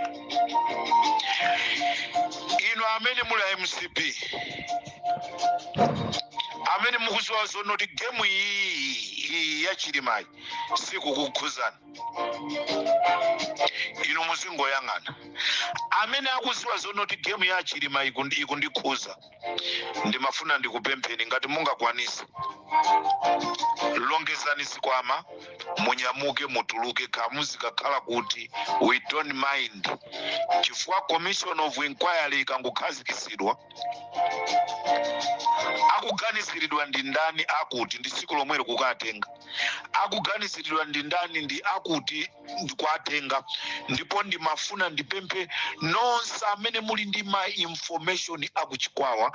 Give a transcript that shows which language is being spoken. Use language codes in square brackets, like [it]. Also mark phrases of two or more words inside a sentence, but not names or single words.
[ny] Ino amene muli MCP amene mukuziwa zonoti gemu iyi ya Chilimayi sikukukhuzani, ino muzingoyang'ana. Amene akuziwa zonoti gemu ya Chilimayi ikundikhuza ndimafuna ndikupempheni ngati mungakwanise longezani zikwama munyamuke mutuluke kamuzi kakhala kuti [en] we don't mind [ny] chifukwa [en] commission of inquiry [ny] ikangokhazikisidwa akuganiziridwa ndi ndani akuti ndi siku lomwero kukatenga akuganiziridwa ndi ndani ndi akuti ndikwatenga. Ndipo ndimafuna ndipemphe nonse amene muli ndi ma information akuchikwawa.